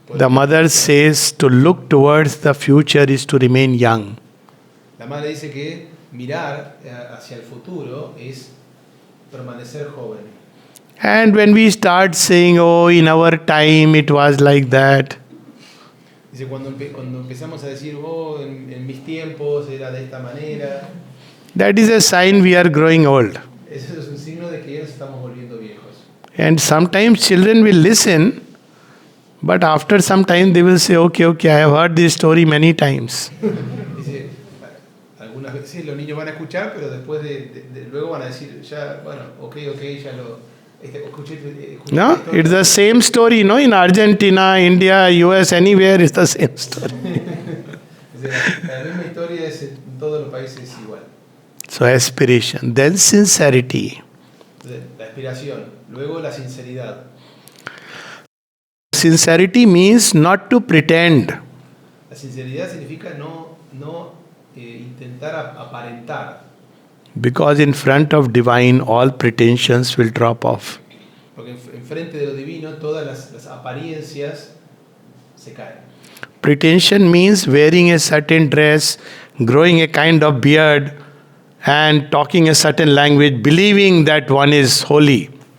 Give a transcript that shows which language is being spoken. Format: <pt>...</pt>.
<en>The mother says to look towards the future is to remain young.</en> <es>La madre dice que mirar hacia el futuro es permanecer joven.</es> <en>And when we start saying, oh, in our time it was like that,</en> <es>Dice, cuando empezamos a decir, oh, en mis tiempos era de esta manera,</es> <en>that is a sign we are growing old.</en> <es>eso es un signo de que ya nos estamos volviendo viejos.</es> <en>And sometimes children will listen, but after some time they will say, okay, I have heard this story many times.</en> <es>Dice, algunas veces los niños van a escuchar, pero después luego van a decir, ya, bueno, ok, ya lo escuché.</es> <en>No, it's the same story, no? In Argentina, India, US, anywhere, it's the same story.</en> <es>Dice, la misma historia es en todos los países igual.</es> <en>So aspiration, then sincerity.</en> <es>La aspiración, luego la sinceridad.</es> <en>Sincerity means not to pretend.</en> <es>La sinceridad significa no intentar aparentar.</es> <en>Because in front of divine, all pretensions will drop off.</en> <es>Porque en frente de lo divino todas las apariencias se caen.</es> <en>Pretension means wearing a certain dress, growing a kind of beard, and talking a certain language, believing that one is holy.</en>